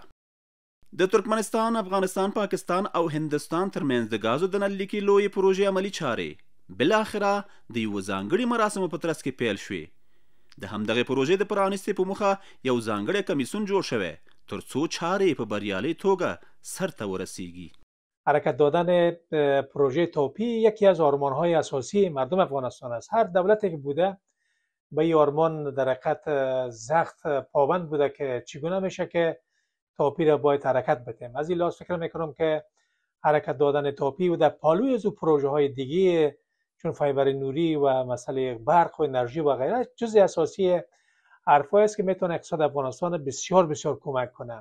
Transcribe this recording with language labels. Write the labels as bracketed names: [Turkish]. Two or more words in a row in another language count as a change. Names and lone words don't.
[Pashto] د ترکمنستان، افغانستان، پاکستان او هندوستان ترمنځ د ګازو د نللیکې لویې پروژې عملي چارې بالاخره د یوه ځانګړي مراسمو په ترڅ کې پیل شوې. د همدغې پروژې د پرانستې په موخه یو ځانګړی کمیسیون جوړ شوی ترڅو چارې په بریالۍ توګه سرته ورسیږي. [Persian] حرکت دادن پروژه ټاپی یکی از آرمان‌های اساسی مردم افغانستان است. هر دولتی که بوده به این آرمان در حقیقت سخت پابند بوده که چگونه میشه که تاپی را باید حرکت بدیم. از این لحاظ فکر میکنم که حرکت دادن تاپی و در پالوی از پروژه های دیگه چون فایبر نوری و مسئله برق و انرژی و غیره جزء اساسی حرفایی است که میتونه اقتصاد افغانستان بسیار بسیار کمک کنه.